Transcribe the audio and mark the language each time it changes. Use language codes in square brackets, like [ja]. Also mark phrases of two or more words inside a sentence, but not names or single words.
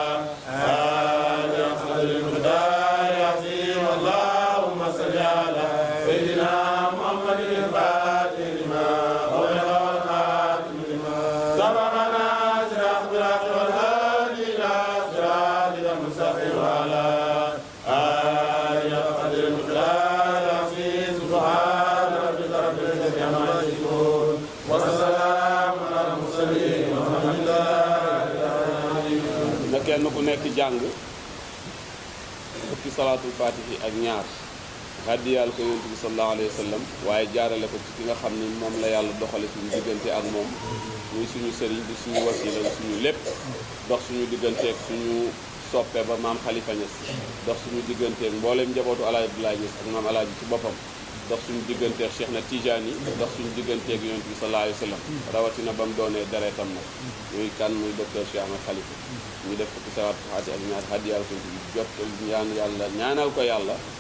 [ar] آله قدر المقدار العظيم اللهم صل على سيدنا محمد الفاتح لما خلق والخاتم لما سبقنا صراط الحق والهادي إلى صراطك المستقيم وعلى آله قدر المقدار العظيم سبحان ربك رب العزة عما يصفون وسلام على المرسلين والحمد لله رب العالمين. [wo] na kenn ku nekk jàng fukki salaatul faatihi ak ñaar hàddiyaal ko yonent bi [ar] صلى الله عليه وسلم [wo] waaye jaarale ko ci ki nga xam ni moom la yàlla doxale suñu diggante ak moom muy suñu sëriñ di suñu wasila suñu lépp dox suñu digganteeg suñu soppe ba maam Khalifa Niass dox suñu digganteeg mbooleem njabootu Alaaji Abdoulaye Niass ak maam Alaaji ci boppam dox suñu digganteeg Cheikh na Tijaani dox suñu digganteeg yonent bi [ar] صلى الله عليه وسلم [wo] rawatina ba mu doonee deretam nag muy kan muy docteur Cheikh Ahmed Khalifa ñu def fukki salaatul faatihi ak ñaar hàddiyaal ko jot ñaan yàlla ñaanal ko yàlla